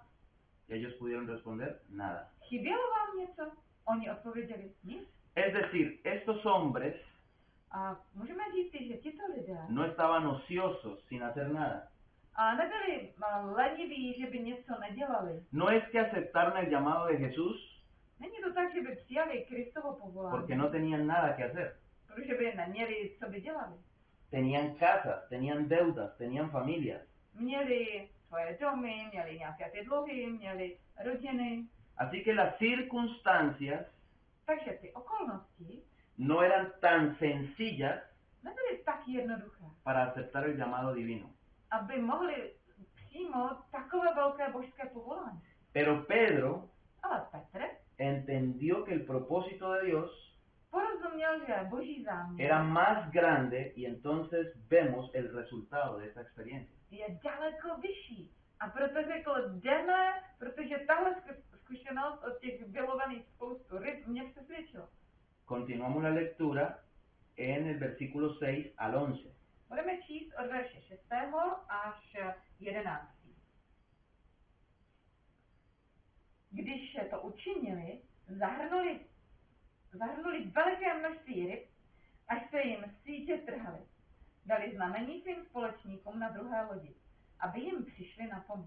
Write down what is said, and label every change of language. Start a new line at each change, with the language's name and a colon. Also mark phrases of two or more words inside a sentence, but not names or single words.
Spanish: Y ellos pudieron responder, nada.
Czech: chybělo vám něco? Oni odpověděli, nic.
Spanish: Es decir, estos hombres
Czech: A můžeme říct si, že tito lidé
Spanish: no estaban ociosos sin hacer nada.
Czech: a nebyli leniví, že by něco nedělali.
Spanish: No es que aceptaron el llamado de Jesús
Czech: Není to tak, že by přijali Kristovo povolání,
Spanish: porque no tenían nada que hacer.
Czech: protože by neměli, co by dělali.
Spanish: Tenían casas, tenían deudas, tenían familias.
Czech: Měli svoje domy, měli nějaké ty dluhy, měli rodiny.
Spanish: Así que las circunstancias
Czech: Takže ty okolnosti
Spanish: no eran tan sencillas
Czech: nebyly tak jednoduché,
Spanish: para aceptar el llamado divino.
Czech: aby mohli přijmout takové velké božské povolání.
Spanish: Pero Pedro
Czech: Ale Petr
Spanish: entendió que el propósito de Dios
Czech: porozuměl, že boží záměr
Spanish: era más grande y entonces vemos el resultado de esa experiencia.
Czech: je daleko vyšší. A proto řekl, jdeme, protože tahle zkušenost od těch vylovených spoustu ryb mě přesvědčila.
Spanish: Continuamos la lectura en el versículo 6 al 11.
Czech: Budeme číst od verše 6. až 11. Když to učinili, zahrnuli veliké množství ryb, až se jim sítě trhaly. Dali znamení svým společníkům na druhé lodi, aby jim přišli na pomoc.